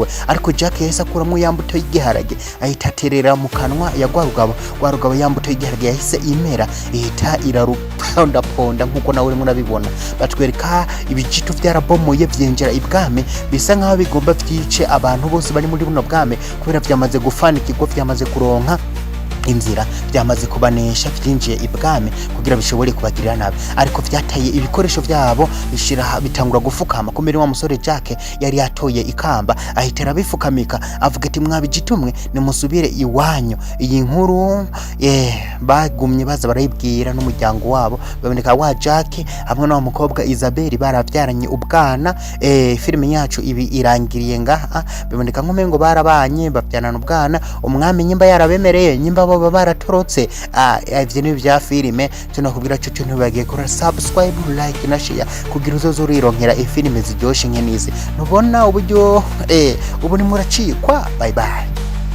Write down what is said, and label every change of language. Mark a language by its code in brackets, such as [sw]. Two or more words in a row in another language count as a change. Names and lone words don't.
[rn] Ariko Jack yahise akuramo yambuto y'igiharage ahita terera mu kanwa ya gwa rugabo yambuto y'igiharage yahise imera ihita iraruponda nkuko nawe urimo urabibona. Batwereka ibijitu byarabomoye byinjira ibwami, bisa nkaho bigomba byice abantu bose bari muri buno bwami kubera byamaze gufanikirwa, byamaze kuronka inzira byamaze kubanesha byinjiye ibwami kugira bishobore kubagirira nabi, ariko vyataye ibikoresho vyabo bishira bitangura gufukama. Kumbe wa musore Jack yari yatoye ikamba ahitera bifukamika avuga ati mwabijitumwe nimusubire iwanyu. Iyi nkuru bagumye baza barayibwira n'umuryango wabo, baboneka wa Jack hamwe n'uwo mukobwa Isabelle baravyaranye ubwana. Filime yacu ibi irangiriye ngaha, biboneka ngo barabanye bavyarana ubwana, umwami nyimba yarabemereye nyimba bo baratorotse. Ivyo ni vya filime tunakubwira cyo ntibagiye kora subscribe, like na share kugira uzozo urironkera filime ziryoshe nkenizi. Nubona uburyo ubu ni muracikwa. [en] Bye bye.